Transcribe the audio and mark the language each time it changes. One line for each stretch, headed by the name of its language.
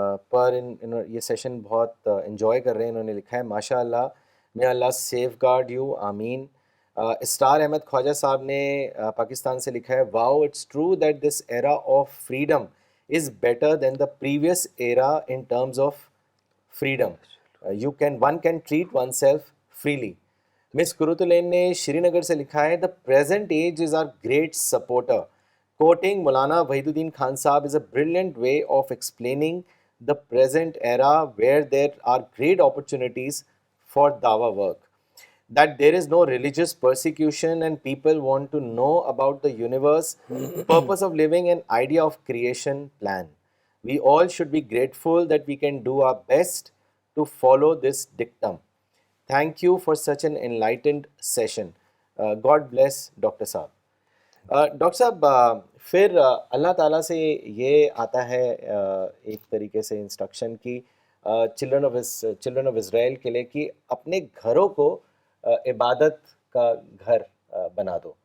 Urdu: پر یہ سیشن بہت انجوائے کر رہے ہیں. انہوں نے لکھا ہے ماشاء اللہ
English: may Allah safeguard you
Urdu: آمین. اسٹار احمد خواجہ صاحب نے پاکستان سے لکھا ہے
English: Wow it's true that this era of freedom is better than the previous era in terms of freedom. One can treat oneself freely.
Urdu: مس قرۃ نے شری نگر سے لکھا ہے
English: the present age is our great supporter. Quoting Maulana Wahid uddin Khan Sahib is a brilliant way of explaining the present era where there are great opportunities for dawa work. That there is no religious persecution and people want to know about the universe, purpose of living and idea of creation plan. We all should be grateful that we can do our best to follow this dictum. Thank you for such an enlightened session. God bless Dr. Saab.
Urdu: Doctor صاحب پھر اللہ تعالیٰ سے یہ آتا ہے ایک طریقے سے انسٹرکشن کی چلڈرن آف اسرائیل کے لیے کہ اپنے گھروں کو عبادت کا گھر بنا دو.